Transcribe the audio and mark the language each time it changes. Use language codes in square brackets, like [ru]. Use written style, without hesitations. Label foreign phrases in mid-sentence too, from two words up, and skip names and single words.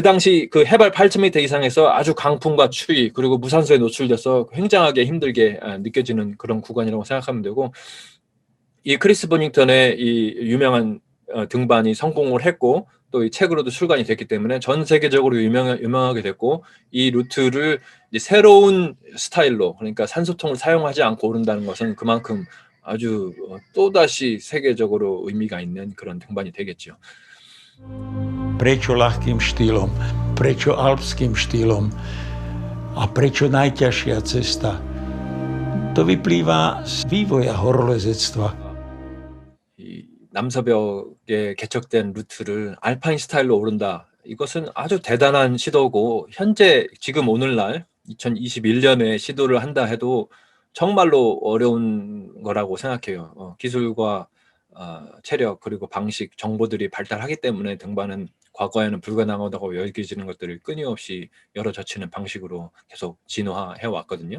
[ko] 당시 그 해발 8,000m 이상에서 아주 강풍과 추위 그리고 무산소에 노출돼서 굉장하게 힘들게 느껴지는 그런 구간이라고 생각하면 되고 이 크리스 버닝턴의 이 유명한 등반이 성공을 했고 또 이 책으로도 출간이 됐기 때문에 전 세계적으로 유명하게 됐고 이 루트를 이제 새로운 스타일로 그러니까 산소통을 사용하지 않고 오른다는 것은 그만큼 아주 또다시 세계적으로 의미가 있는 그런 등반이 되겠죠. [sk] Prečo ľahkým štýlom? Prečo alpským štýlom? A prečo najťažšia cesta? To vyplýva z vývoja horolezectva. [ko] 이 남서벽에 개척된 루트를 알파인 스타일로 오른다. 이것은 아주 대단한 시도고 현재 지금 오늘날 2021년에 시도를 한다 해도 정말로 어려운 거라고 생각해요. 기술과 체력 그리고 방식, 정보들이 발달하기 때문에 등반은 과거에는 불가능하다고 여겨지는 것들을 끊임없이 열어젖히는 방식으로 계속 진화해 왔거든요.